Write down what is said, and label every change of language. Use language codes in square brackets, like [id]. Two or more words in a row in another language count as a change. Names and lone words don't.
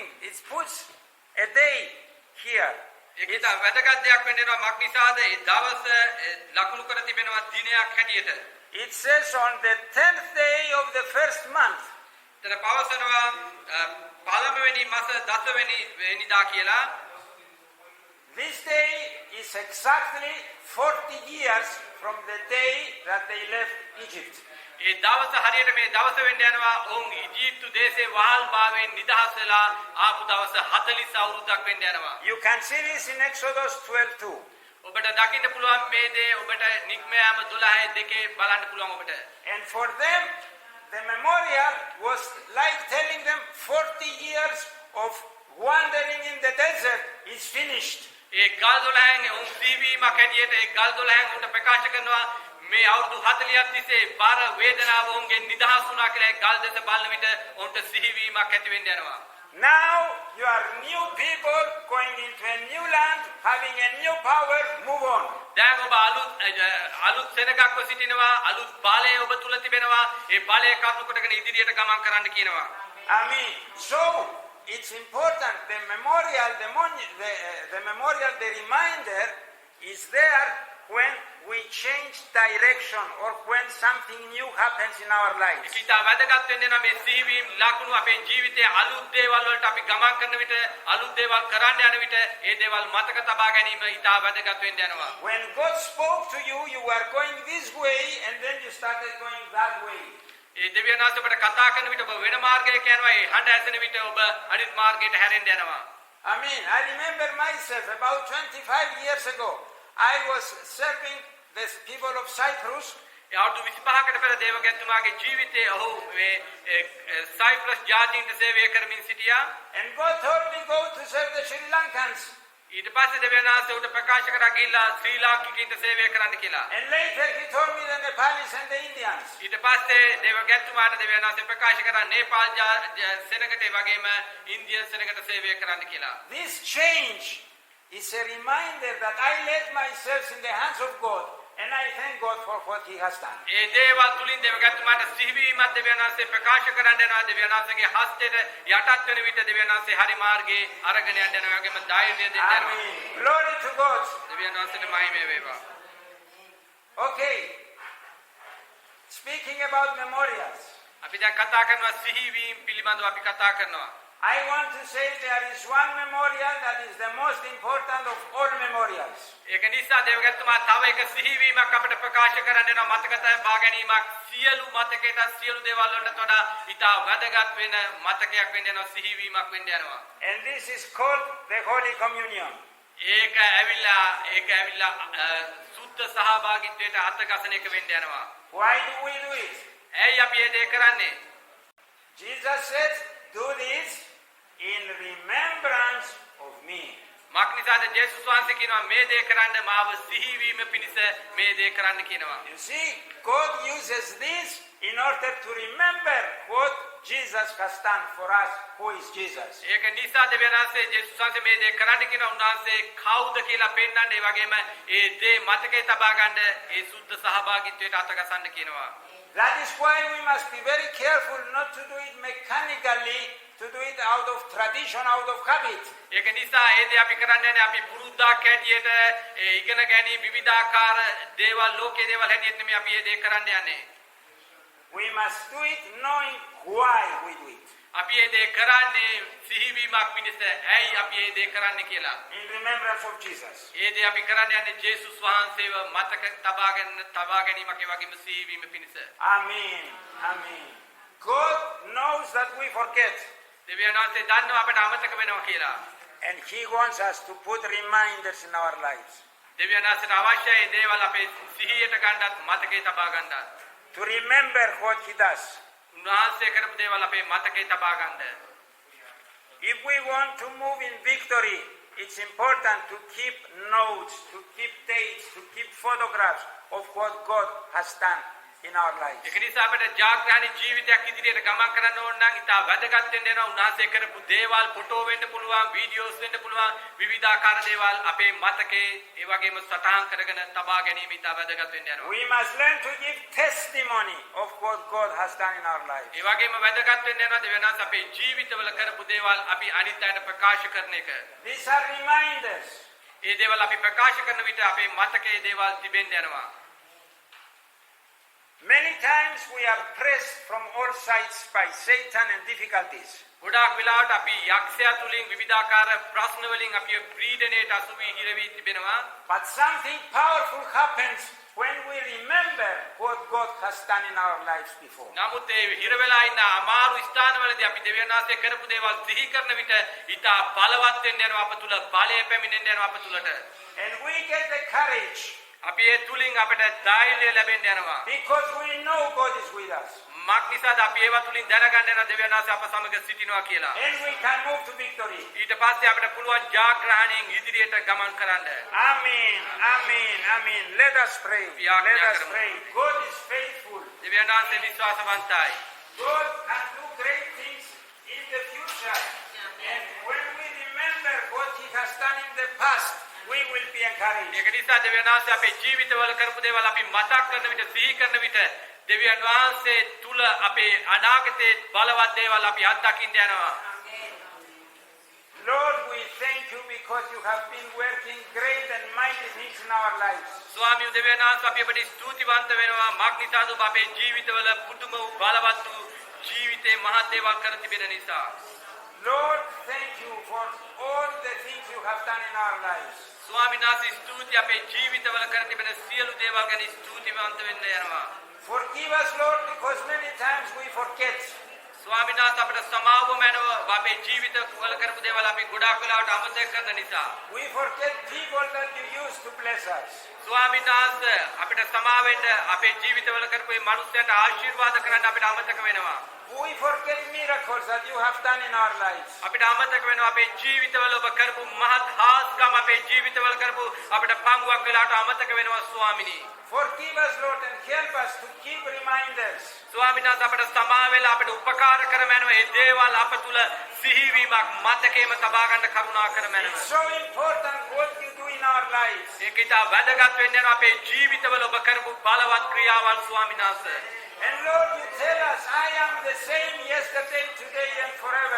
[en] It puts a day here. [si] ඒකට වැදගත් දෙයක් වෙන්නවා මක් නිසාද ඒ දවස ලකුණු කර තිබෙනවා දිනයක් හැටියට. [en] It says on the 10th day of the first month. [si] එතන පවසනවා පළමුවෙනි මාස 10 වෙනි වෙනිදා කියලා. [en] This day is exactly 40 years from the day that they left Egypt. [si] ඒ දවස හරියට මේ දවස වෙන්න යනවා ඔවුන් ඊජිප්තු දේශේ වහල් භාවයෙන් නිදහස් වෙලා ආපු දවස 40 අවුරුද්දක් වෙන්න යනවා. [en] You can see this in Exodus 12:2. [si] ඔබට දකින්න පුළුවන් මේ දේ ඔබට නික්මයාම 12:2 බලන්න පුළුවන් ඔබට. [en] And for them the memorial was like telling them 40 years of wandering in the desert is finished. [si] ඒ ගල් 12න් ඔවුන් සීවීමක් හැටියට ඒ ගල් 12න් උන්ට ප්‍රකාශ කරනවා මේ අවුරුදු 40ක් තිස්සේ බාර වේදනාව ඔවුන්ගෙන් නිදහස් වුණා කියලා ඒ ගල් දෙස බලන විට ඔවුන්ට සිහිවීමක් ඇති වෙන්න යනවා. [en] Now you are new people going into a new land, having a new power. Move on. [si] දැන් ඔබ අලුත් සෙනගක්ව සිටිනවා අලුත් බලය ඔබ තුල තිබෙනවා ඒ බලය කපු කොටගෙන ඉදිරියට ගමන් කරන්න කියනවා. [en] I mean, so it's important. The memorial, the reminder is there when we change direction or when something new happens in our lives. [si] ඉතින් වැදගත් වෙන්නේ නම් මේ සිහිවීම ලකුණු අපේ ජීවිතයේ අලුත් දේවල් වලට අපි ගමන් කරන විට අලුත් දේවල් කරන්න යන විට ඒ දේවල් මතක තබා ගැනීම ඉතා වැදගත් වෙන්න යනවා. [en] When God spoke to you, you were going this way and then you started going that way. [si] ඒ දෙවියන් වහන්සේ ඔබට කතා කරන විට ඔබ වෙන මාර්ගයක යනවා ඒ හඬ ඇසෙන විට ඔබ අනිත් මාර්ගයට හැරෙන්න යනවා. [en] I mean, I remember myself about 25 years ago. I was serving the people of Cyprus. [si] ඒ අවුරුදු 25කට පෙර දේවගැතුමාගේ ජීවිතයේ ඔහු මේ සයිප්‍රස් ජාතින්ට සේවය කරමින් සිටියා. [en] And God told me go to serve the Sri Lankans. [si] ඊට පස්සේ දෙවියන් වහන්සේ උට ප්‍රකාශ කරා ගිහිල්ලා ශ්‍රී ලාංකිකයින්ට සේවය කරන්න කියලා. [en] And later he told me the Nepalis and the Indians. [si] ඊට පස්සේ දේවගැතුමාට දෙවියන් වහන්සේ ප්‍රකාශ කරා නේපාල් සෙනගට ඒ වගේම ඉන්දියන් සෙනගට සේවය කරන්න කියලා. [en] This change is a reminder that I let myself in the hands of God. And I thank God for what He has done. [si] ඒ දේවල් තුලින් දේවගැතුමාට සිහිවීමක් දෙවියන් වහන්සේ ප්‍රකාශ කරන්න යනවා දෙවියන් වහන්සේගේ හස්තයට යටත් වෙන විට දෙවියන් වහන්සේ හරි මාර්ගයේ අරගෙන යන්න යනවා වගේම ධෛර්යය දෙන්න යනවා. [en] Amen. Glory to God. [si] දෙවියන් වහන්සේට මහිමය වේවා. [en] Okay. Speaking about memorials. [si] අපි දැන් කතා කරනවා සිහිවීම පිළිබඳව අපි කතා කරනවා. [en] I want to say there is one memorial that is the most important of all memorials. [si] ඒක නිසා දේවගැතුමා තව එක සිහිවීමක් අපිට ප්‍රකාශ කරන්න යනවා මතක තබා ගැනීමක් සියලු මතකයට සියලු දේවල් වලට වඩා ඉතා වැදගත් වෙන මතකයක් වෙන්න යනවා සිහිවීමක් වෙන්න යනවා. [en] And this is called the Holy Communion. [si] ඒක ඇවිල්ලා සුද්ධ සහභාගීත්වයට අතගසන එක වෙන්න යනවා. [en] Why do we do it? [si] ඇයි අපි මේ දේ කරන්නේ? [en] Jesus said, do this in remembrance of me. [si] මක් නිසාද ජේසුස් වහන්සේ කියනවා මේ දේ කරන්න මාව සිහිවීම පිණිස මේ දේ කරන්න කියනවා. [en] You see, God uses this in order to remember what Jesus has done for us, who is Jesus. [si] ඒක නිසා දෙවියන් වහන්සේ ජේසුස් වහන්සේ මේ දේ කරන්න කියනවා උන්වහන්සේ කවුද කියලා පෙන්වන්න ඒ වගේම ඒ දේ මතකයේ තබා ගන්න ඒ සුද්ධ සහභාගීත්වයට අතගසන්න කියනවා. [en] That is why we must be very careful not to do it mechanically, to do it out of tradition, out of habit. [si] ඒක නිසා ඒ දේ අපි කරන්නේ නැහැ අපි පුරුද්දක් හැටියට ඒ ඉගෙන ගැනීම විවිධාකාර දේවල් ලෝකයේ දේවල් හැටියට නෙමෙයි අපි මේ දේ කරන්න යන්නේ. [en] We must do it knowing why we do it. [si] අපි මේ දේ කරන්නේ සිහිවීමක් පිණිස ඇයි අපි මේ දේ කරන්නේ කියලා. [en] In remembrance of Jesus. [si] ඒ දේ අපි කරන්නේ යන්නේ ජේසුස් වහන්සේව මතක තබා ගැනීමක් ඒ වගේම සිහිවීම පිණිස. [en] Amen. Amen. God knows that we forget. [si] දෙවියන් වහන්සේ දන්නවා අපට අමතක වෙනවා කියලා. [en] And He wants us to put reminders in our lives. [si] දෙවියන් වහන්සේට අවශ්‍යයි මේ දේවල් අපේ සිහියට ගන්නත් මතකයේ තබා ගන්නත්. [en] To remember what He does. [si] උන්වහන්සේ කරපු දේවල් අපේ මතකයේ තබා ගන්න. [en] If we want to move in victory, it's important to keep notes, to keep dates, to keep photographs of what God has done in our lives. [si] ඒක නිසා අපිට ජාග්‍රහණී ජීවිතයක් ඉදිරියට ගමන් කරන්න ඕන නම් ඉතා වැදගත් වෙන්න වෙනවා. උන්වහන්සේ කරපු දේවල් ෆොටෝ වෙන්න පුළුවන්, වීඩියෝස් වෙන්න පුළුවන්, විවිධාකාර දේවල් අපේ මතකේ ඒ වගේම සටහන් කරගෙන තබා ගැනීම ඉතා වැදගත් වෙන්න යනවා. [en] We must learn to give testimony of what God has done in our lives. [si] ඒ වගේම වැදගත් වෙන්න යනවා දෙවියන්ස් අපේ ජීවිතවල කරපු දේවල් අපි අනිත් අයට ප්‍රකාශ කරන එක. [en] These are reminders. [si] ඒ දේවල් අපි ප්‍රකාශ කරන විට අපේ මතකයේ දේවල් තිබෙන්න යනවා. [en] Many times we are pressed from all sides by Satan and difficulties. [si] ගොඩාක් වෙලාවට අපි යක්ෂයා තුලින් විවිධාකාර ප්‍රශ්න වලින් අපි පීඩණයට අසු වී හිර වී තිබෙනවා. [en] But something powerful happens when we remember what God has done in our lives before. [si] නමුත් ඒ හිර වෙලා ඉන්න අමාරු ස්ථානවලදී අපි දෙවියන් වහන්සේ කරපු දේවල් සිහි කරන විට ඊට බලවත් වෙන්න යනවා අප තුල බලය පැමිණෙන්න යනවා අප තුලට. [en] And we get the courage [si] අපි ඒ තුලින් අපිට ධෛර්යය ලැබෙන්න යනවා. [en] because we know God is with us. [si] මක් නිසාද අපි ඒව තුලින් දැනගන්න යනවා දෙවියන් වහන්සේ අප සමග සිටිනවා කියලා. [en] And we can move to victory. [si] ඊට පස්සේ අපිට පුළුවන් ජාග්‍රහණයෙන් ඉදිරියට ගමන් කරන්න. [en] Amen. Amen. Amen. Let us pray. Let us pray. God is faithful. [si] දෙවියන් වහන්සේ විශ්වාසවන්තයි. [en] God can do great things in the future. And when we remember what He has done in the past, we will be encouraged. [si] ඒක නිසා දෙවියන් වහන්සේ අපේ ජීවිතවල කරපු දේවල් අපි මතක් කරන විට සිහි කරන විට දෙවියන් වහන්සේ තුල අපේ අනාගතයේ බලවත් දේවල් අපි අත්දකින්න යනවා. [en] Lord, we thank you because you have been working great and mighty things in our lives. [si] ස්වාමී දෙවියන් වහන්සේ අපි ඔබට ස්තුතිවන්ත වෙනවා. මක් නිසාද ඔබ අපේ ජීවිතවල පුදුම වූ බලවත් වූ ජීවිතේ මහත් දේවල් කර තිබෙන නිසා. [en] Lord, thank you for all the things you have done in our lives. [si] ස්වාමීන් වහන්සේ ස්තුති අපේ ජීවිතවල කර තිබෙන සියලු දේවල් ගැන ස්තුතිවන්ත වෙන්න යනවා. [en] Forgive us, Lord, because many times we forget. [si] ස්වාමීන් වහන්සේ අපට සමාව මැනව අපේ ජීවිතවල කරපු දේවල් අපි ගොඩාක් වෙලාවට අමතක කරන නිසා. [en] We forget people that you used to bless us. [si] ස්වාමීන් වහන්සේ අපිට සමාව වෙන්න අපේ ජීවිතවල කරපු මේ මනුස්සයන්ට ආශිර්වාද කරන්න අපිට අමතක වෙනවා. [en] We forget miracles that you have done in our lives. [si] අපිට අමතක වෙනවා අපේ ජීවිතවල ඔබ කරපු මහත් හාස්කම් අපේ ජීවිතවල කරපු අපිට පංගුවක් වෙලාවට අමතක වෙනවා ස්වාමිනී. [en] Forgive us, Lord, and help us to keep reminders. [si] ස්වාමීන් වහන්සේ අපට සමා වෙලා අපිට උපකාර කරමැනව මේ දේවල් අප තුල සිහිවීමක් මතකයේම තබා ගන්න කරුණා කරමැනව. [en] It's so important what you do in our lives. [si] ඒක ඉතා වැදගත් වෙන්න යනවා අපේ ජීවිතවල ඔබ කරපු බලවත් ක්‍රියාවල් ස්වාමීන් වහන්සේ. [en] And Lord, you tell us, I am the same yesterday, today, and forever.